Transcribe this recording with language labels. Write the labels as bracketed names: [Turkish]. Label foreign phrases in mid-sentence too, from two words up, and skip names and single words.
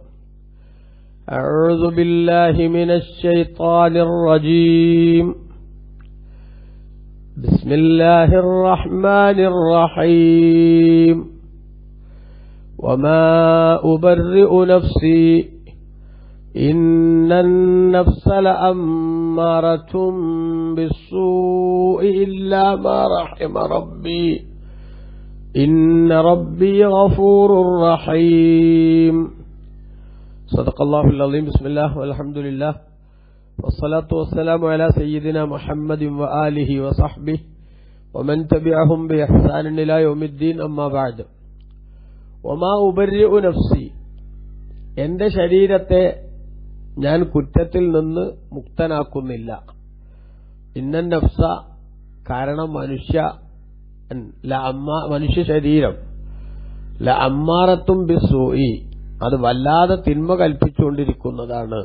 [Arabic] أعوذ بالله من الشيطان الرجيم. بسم الله الرحمن الرحيم. وما أبرئ نفسي إن النفس لأمارة بالسوء إلا ما رحم ربي إن ربي غفور رحيم. صدق الله العظيم. بسم الله والحمد لله والصلاة والسلام على سيدنا محمد وآله وصحبه ومن تبعهم بإحسان إلى يوم الدين. أما بعد. وما أبرئ نفسي. [Malayalam] എൻ്റെ ശരീരത്തെ ഞാൻ കുറ്റത്തിൽ നിന്ന് മുക്തനാക്കുന്നില്ല. [Arabic] إن النفس, [Malayalam] കാരണം മനുഷ്യ ശരീരം [Arabic] لأمارة بالسوء, [Malayalam] അത് വല്ലാതെ തിന്മ കൽപ്പിച്ചുകൊണ്ടിരിക്കുന്നതാണ്.